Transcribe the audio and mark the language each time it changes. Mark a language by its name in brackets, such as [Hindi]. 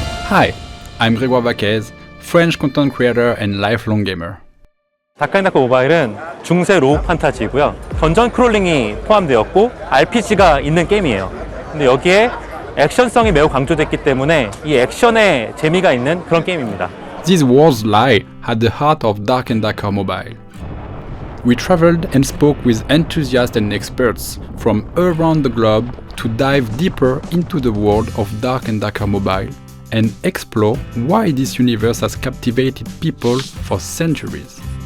[English] Hi, I'm Grégoire Vaquez, French content creator and lifelong gamer. [Korean] 다크앤다크 모바일은 중세 로우 판타지고요. 던전 크롤링이 포함되었고 RPG가 있는 게임이에요. 근데 여기에 액션성이 매우 강조됐기 때문에 이 액션에 재미가 있는 그런 게임입니다. [English] These worlds lie at the heart of Dark and Darker Mobile. We traveled and spoke with enthusiasts and experts from around the globe to dive deeper into the world of Dark and Darker Mobile and explore why this universe has captivated people for centuries.